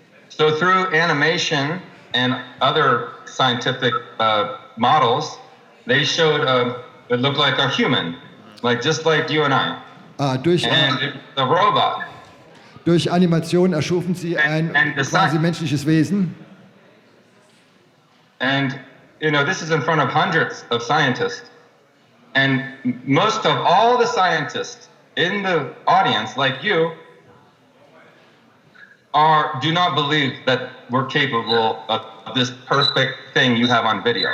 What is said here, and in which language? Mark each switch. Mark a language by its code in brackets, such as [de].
[en] So through animation and other scientific models, they showed it looked like a human, just like you and I. [de] Durch [en] the robot. [de] Durch Animation erschufen sie ein quasi menschliches Wesen. [en] And this is in front of hundreds of scientists. And most of all the scientists in the audience, like you, do not believe that we're capable of this perfect thing you have on video.